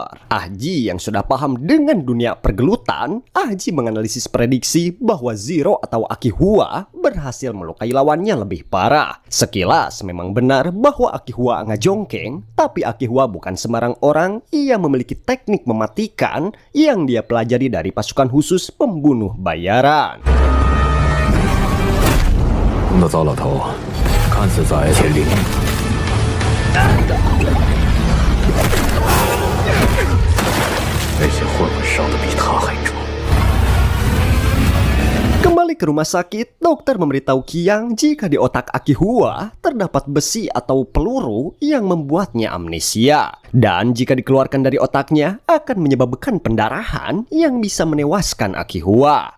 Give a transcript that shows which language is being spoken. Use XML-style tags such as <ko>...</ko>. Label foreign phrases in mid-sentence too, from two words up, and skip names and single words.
<id>Ahji yang sudah paham dengan dunia pergelutan, Ahji menganalisis prediksi bahwa Zero atau Akihua berhasil melukai lawannya lebih parah. Sekilas memang benar bahwa Akihua ngajongkeng, tapi Akihua bukan sembarang orang. Ia memiliki teknik mematikan yang dia pelajari dari pasukan khusus pembunuh bayaran.</id> <zh>那糟老头看似在前领，那些混混烧得比他还重。</zh> <id>Kembali ke rumah sakit, dokter memberitahu Qiang jika di otak Akihua terdapat besi atau peluru yang membuatnya amnesia. Dan jika dikeluarkan dari otaknya akan menyebabkan pendarahan yang bisa menewaskan Akihua.</id>